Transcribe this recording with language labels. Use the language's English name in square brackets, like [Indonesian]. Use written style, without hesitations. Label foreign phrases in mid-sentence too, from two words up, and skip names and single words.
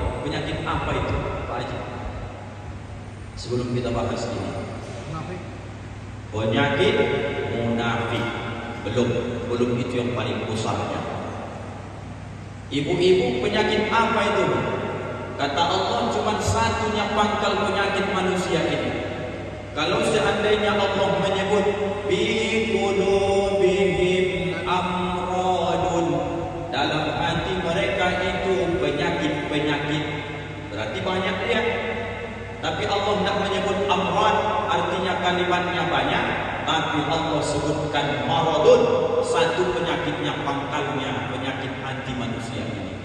[Indonesian] Penyakit apa itu Pak Haji? Sebelum kita bahas ini, penyakit munafik. Belum itu yang paling besarnya. Ibu-ibu, penyakit apa itu? Kata Allah cuma satunya pangkal penyakit manusia ini. Kalau seandainya Allah menyebut [Arabic] بقلوبهم أمراض, [Indonesian] dalam hati mereka itu penyakit-penyakit, berarti banyak dia. Tapi Allah tidak menyebut amrad, artinya kalimatnya banyak. Tapi Allah sebutkan maradun, satu penyakitnya pangkalnya, penyakit hati manusia ini.